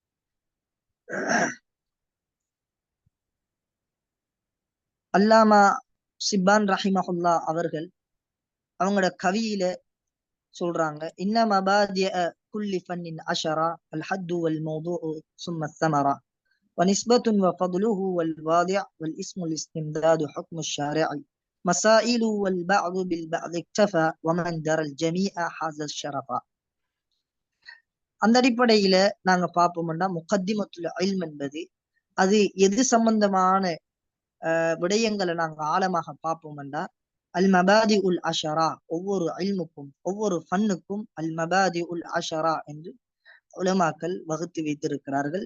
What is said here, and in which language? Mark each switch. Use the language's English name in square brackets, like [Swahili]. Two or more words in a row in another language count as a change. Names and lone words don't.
[Tamil] அல்லாமா சிப்பான் ரஹிமஹுல்லா அவர்கள் அவங்களோட கவியில சொல்றாங்க, [Arabic] إن مبادئ كل فن عشرة الحد والموضوع ثم الثمرة ونسبة وفضله والواضع والاسم الاستمداد حكم الشارع مسائل والبعض بالبعض اكتفى ومن درى الجميع حاز الشرفا. [Tamil] அந்த அடிப்படையில நாங்க பார்ப்போம்னா [Arabic] مقدمة العلم [Tamil] என்பது அது எது சம்பந்தமான விடயங்களை நாங்க ஆழமாக பார்ப்போம்னா [Arabic] المبادئ العشرة, [Tamil] ஒவ்வொரு இல்முக்கும் ஒவ்வொரு ஃபன்னுக்கும் [Arabic] المبادئ العشرة [Tamil] என்று உலமாக்கள் வகுத்து வைத்திருக்கிறார்கள்.